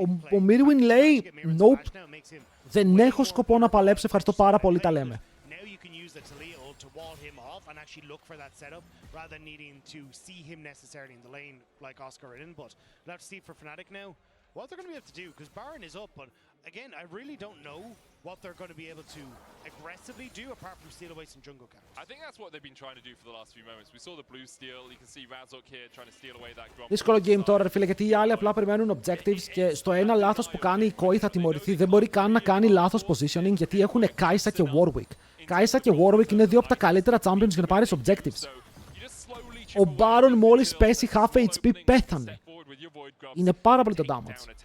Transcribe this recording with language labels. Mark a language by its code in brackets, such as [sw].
[el] Ο Mirwin λέει, nope, δεν έχω σκοπό να παλέψω, ευχαριστώ πάρα πολύ, τα λέμε. [en] The Talia ult to wall him off and actually look for that setup rather than needing to see him necessarily in the lane like Oscar in. But we'll have to see for Fnatic now what they're going to be able to do, because Baron is up, but again, I really don't know what they're going to be able to aggressively do apart from steal away some jungle camps. I think that's what they've been trying to do for the last few moments. We saw the blue steal, you can see Razok here trying to steal away that Gromp. [el] Δύσκολο game τώρα, ρε φίλε, γιατί οι άλλοι απλά περιμένουν objectives και στο ένα λάθος που κάνει η Koi θα τιμωρηθεί. Δεν μπορεί καν να κάνει λάθος positioning γιατί έχουν Kai'Sa και Warwick. Kai'Sa και Warwick είναι δύο από τα καλύτερα champions για να πάρεις objectives. Ο Baron μόλις πέσει half HP πέθανε. Είναι πάρα πολύ το damage.